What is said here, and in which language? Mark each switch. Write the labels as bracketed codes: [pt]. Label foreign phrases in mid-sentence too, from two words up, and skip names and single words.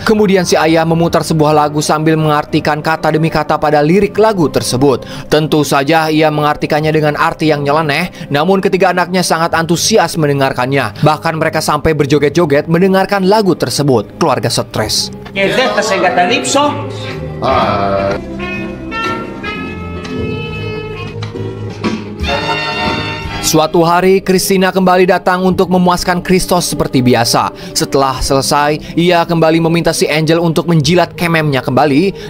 [id] Kemudian si ayah memutar sebuah lagu sambil mengartikan kata demi kata pada lirik lagu tersebut. Tentu saja ia mengartikannya dengan arti yang nyeleneh, namun ketiga anaknya sangat antusias mendengarkannya. Bahkan mereka sampai berjoget-joget mendengarkan lagu tersebut. Keluarga stres. [el] Και δεν θα σε εγκαταλείψω. [id] Suatu hari, Christina kembali datang untuk memuaskan Kristos seperti biasa. Setelah selesai, ia kembali meminta si Angel untuk menjilat kememnya kembali.